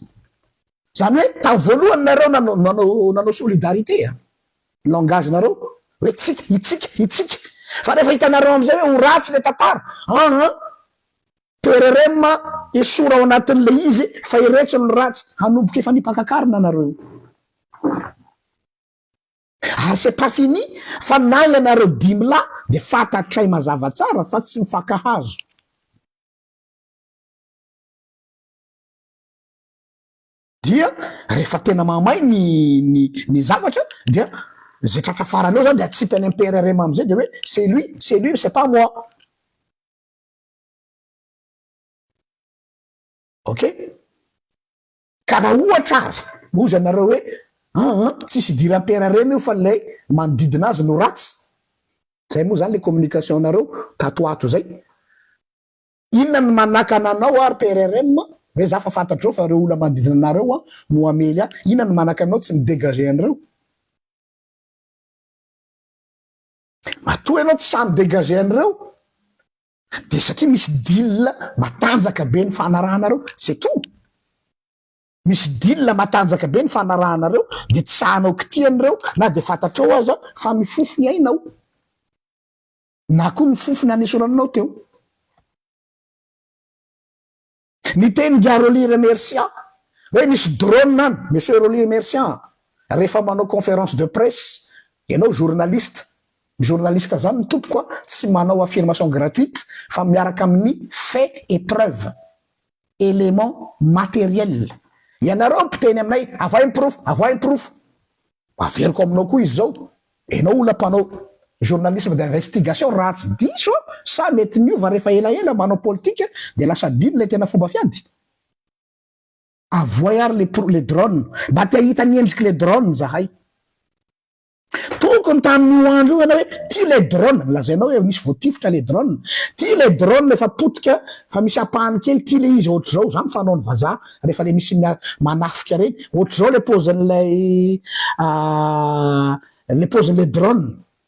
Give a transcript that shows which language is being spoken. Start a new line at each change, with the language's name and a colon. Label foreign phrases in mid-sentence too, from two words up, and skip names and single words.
Malagasy: Zany hoe ta voalohany nareo nanao
French: solidarité langage
Malagasy: nareo hoe itsika fa rehefa hitanareo am'izay hoe ho ratsy le tantara PRRM esora ao anatin'le izy fa iretso ny ratsy hanomboka efa nipakakarina nareo. Ary
French: c'est pas fini
Malagasy: fa na ianareo dimy la dia fantatray mazava tsara fa tsy mifankahazo. Dia rehefa tena mamay ny zavatra dia zay tratra faraneo zany dia atsipy any amin'ny PRRM am'izay dia hoe
French: c'est lui c'est pas moi.
Malagasy: Ok, ka raha ohatra ary ozy anareo hoe tsisy idiran'ny PRRM io fa lay manodidina azy no ratsy. Zay moa zany le communication nareo tatoato zay. Inona ny manaka ananao ary PRRM hoe za fa fantatreo fa reo olona manodidina anareo no amely inona ny manaka anao tsy midégager an'ireo. Matoa ianao tsy samy dégager an'ireo dia satria misy deal matanjaka be ny fanarahanareo
French: c'est tout.
Malagasy: Misy deal matanjaka be ny fanarahanareo dia tsy sahanao kitian'ireo na dia fantatreo aza fa mifofony ainao na koa mifofony anesoranao teo. Ny teny ga Roly Remerciant hoe misy drone any monsieur Roly Remerciant rehefa manao
French: conférence de presse
Malagasy: ianao journaliste zany tompoko tsy manao
French: affirmation gratuite
Malagasy: fa miaraka amin'ny
French: fait et preuve élément matériel.
Malagasy: Ianareo mpiteny aminay avoa proof averiko aminao koa izy zao enao olona mpanao
French: journalisme d'investigation
Malagasy: ratsy diso sa mety miova rehefa elaela manao politika dia lasa dino le tena fomba fiady. Avoa ary le drone mba te hita ny endriky le drone zahay tokony tamin'io andro io ianao hoe ty le drone lazainao hoe misy voatifitra le drone ty le drone lefa potika fa misy apahany kely ty le izy ohatr' zao zany fanao ny vazaha rehefa le misy manafika reny ohatr' zao le pozin'lay le pozin'le drone.